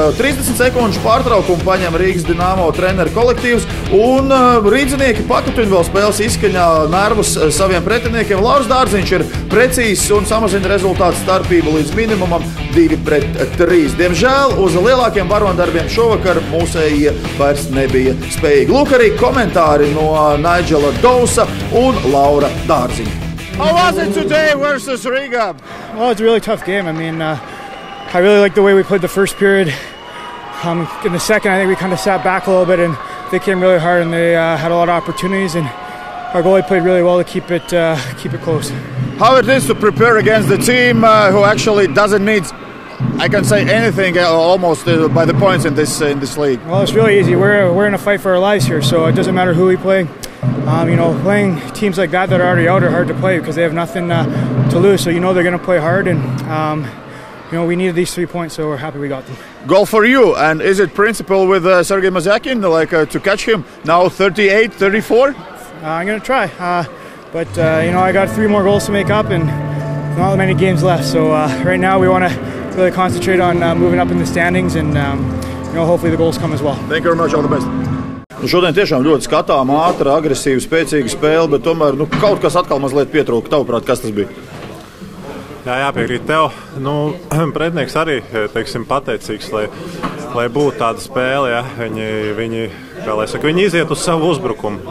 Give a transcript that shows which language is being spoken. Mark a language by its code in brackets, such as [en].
[lv] 30 sekundžu pārtraukumu paņem Rīgas Dinamo treneru kolektīvs, un rīdzinieki pakutina vēl spēles izskaņā nervus saviem pretiniekiem. Lauris Dārziņš ir precīzs un samazina rezultātu starpību līdz minimumam 2-3. Diemžēl uz lielākiem varondarbiem šovakar mūsējie vairs nebija spējīgi. Lūk arī komentāri no Nigela Dolsa un Laura Dārziņa. [en] How was it today versus Riga? Well, it's a really tough game. I mean, I really liked the way we played the first period. In the second, I think we kind of sat back a little bit, and they came really hard, and they had a lot of opportunities, and our goalie played really well to keep it close. How it is to prepare against the team who actually doesn't need, I can say, anything almost by the points in this league? Well, it's really easy. We're in a fight for our lives here, so it doesn't matter who we play. Playing teams like that are already out are hard to play because they have nothing to lose. So they're going to play hard, and we needed these 3 points, so we're happy we got them. Goal for you, and is it principle with Sergei Mazyakin, to catch him now 38, 34? I'm going to try, but I got 3 more goals to make up, and not many games left. So right now we want to really concentrate on moving up in the standings, and hopefully the goals come as well. Thank you very much. All the best. [lv] Šodien tiešām ļoti skatāma, ātra, agresīva, spēcīga spēle, bet tomēr kaut kas atkal mazliet pietrūka. Tavuprāt, kas tas bija? Jā, jāpiekrīt tev. Pretinieks arī, pateicīgs, lai būtu tāda spēle. Ja? Viņi iziet uz savu uzbrukumu.